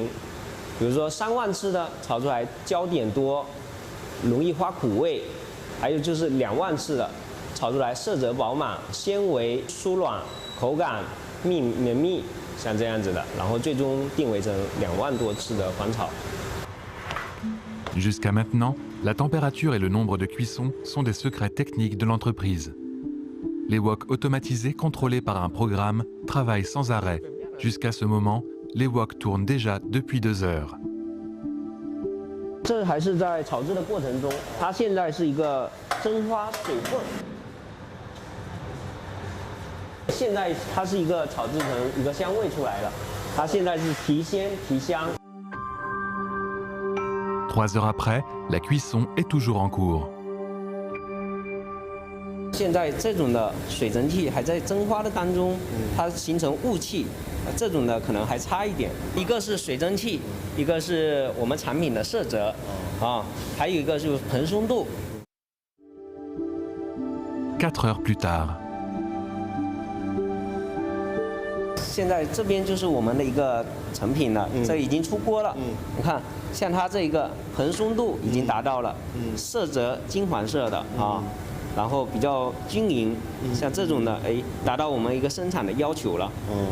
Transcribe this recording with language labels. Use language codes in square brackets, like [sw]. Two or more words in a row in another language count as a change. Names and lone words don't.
[zh] 比如说3万次的，炒出来焦点多，容易发苦味。还有就是2万次的，炒出来色泽饱满，纤维酥软，口感绵密，像这样子的。然后最终定位成2万多次的翻炒。 [fr] Jusqu'à maintenant, la température et le nombre de cuissons sont des secrets techniques de l'entreprise. Les woks automatisés contrôlés par un programme travaillent sans arrêt. Jusqu'à ce moment, les woks tournent déjà depuis 2 heures. [zh] 这还是在炒制的过程中，它现在是一个蒸发水分。现在它是一个炒制成一个香味出来了，它现在是提鲜提香。 [fr] 3 heures après, la cuisson est toujours en cours. [zh] 现在这种的水蒸气还在蒸发的当中，它形成雾气，这种的可能还差一点。一个是水蒸气，一个是我们产品的色泽，还有一个就是蓬松度。 [fr] 4 heures plus tard. [zh] 现在这边就是我们的一个成品了，这已经出锅了。你看，像它这一个蓬松度已经达到了，色泽金黄色的然后比较均匀，像这种的，达到我们一个生产的要求了。